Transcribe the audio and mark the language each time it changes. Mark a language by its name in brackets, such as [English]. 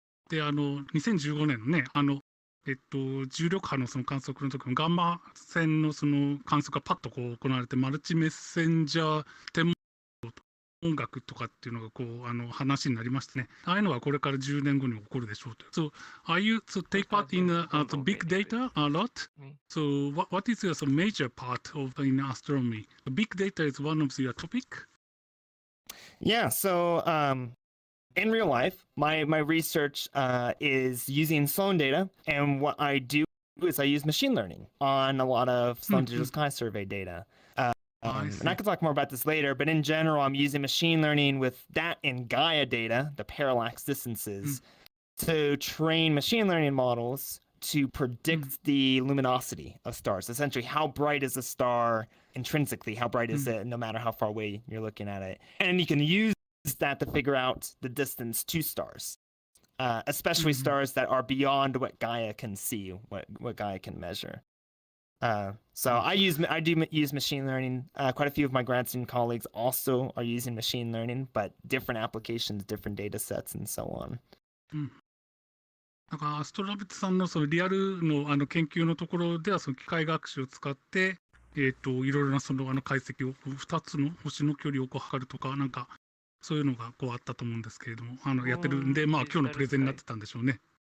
[Japanese] で2015年のね重力波のその観測の時のガンマ線のその観測がパッと行われてマルチメッセンジャー天文音楽とかっていうのが話になりましてね。ああいうのはこれから10年後に起こるでしょうと。 [English] So take part in the big data a lot? So what is your major part of in astronomy? The big data is one of your topic? Yeah, so in real life, my research is using Sloan data, and what I do is I use machine learning on a lot of Sloan Digital Sky Survey data. And I can talk more about this later, but in general, I'm using machine learning with that and Gaia data, the parallax distances, to train machine learning models to predict the luminosity of stars. Essentially, how bright is a star intrinsically? How bright is it no matter how far away you're looking at it? And you can use that to figure out the distance to stars, especially stars that are beyond what Gaia can see, what Gaia can measure. So I do use machine learning. Quite a few of my grad student colleagues also are using machine learning, but different applications, different data sets, and so on. [Japanese] なんかアストラビットさんのそのリアルの研究のところではその機械学習を使っていろいろなその解析を2つの星の距離を測るとかなんかそういうのがあったと思うんですけれどもやってるんで今日のプレゼンになってたんでしょうね。